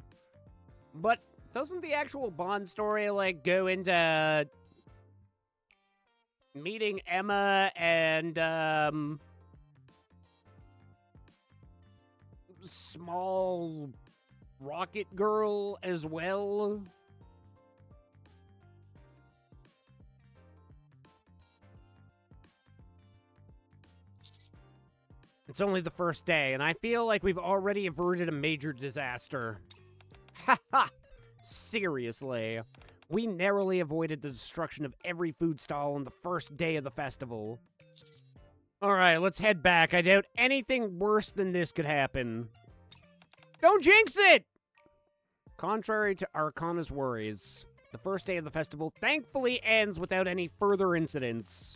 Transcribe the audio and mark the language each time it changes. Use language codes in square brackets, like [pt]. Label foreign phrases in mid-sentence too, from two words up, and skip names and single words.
[en] But doesn't the actual Bond story, like, go into meeting Emma and, small Rocket Girl as well? It's only the first day, and I feel like we've already averted a major disaster. Ha ha! Seriously. We narrowly avoided the destruction of every food stall on the first day of the festival. Alright, let's head back. I doubt anything worse than this could happen. Don't jinx it! Contrary to Arcana's worries, the first day of the festival thankfully ends without any further incidents.